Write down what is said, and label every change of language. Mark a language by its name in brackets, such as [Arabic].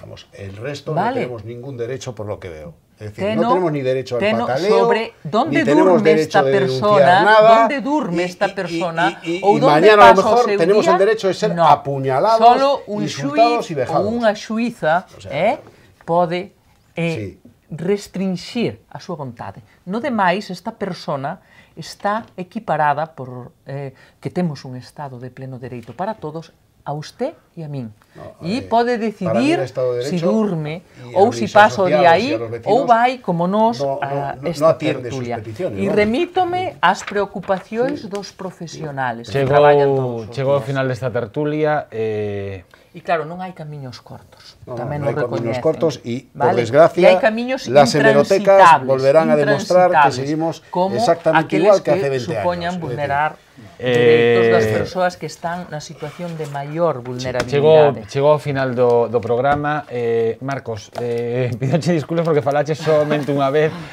[Spanish] Vamos, el resto no tenemos ningún derecho por lo que veo. Es decir, no tenemos ni derecho al pataleo, sobre ni tenemos derecho de denunciar nada, [Galician] dónde durme esta persona, [Spanish] y mañana a lo mejor tenemos el derecho de ser apuñalados, insultados y vejados. [Galician] Ou unha xuíza pode restringir a súa vontade. No demais, esta persona está equiparada por que temos un estado de pleno dereito para todos, a usted e a min. E pode decidir se durme ou se pasa o día aí ou vai, como nós, a esta tertulia. E remítome ás preocupacións dos profesionales que traballan todos os días. Chegou ao final desta tertulia. E claro, non hai camiños cortos. Tamén nos recoñecen. Non hai camiños cortos [Spanish] e, por desgracia, las hemerotecas volverán a demostrar que seguimos exactamente igual que hace 20 años. [Galician] Supoñan vulnerar dereitos das persoas que están na situación de maior vulnerabilidade. Chegou ao final do programa. Marcos, pídoche disculpas porque falaches somente unha vez.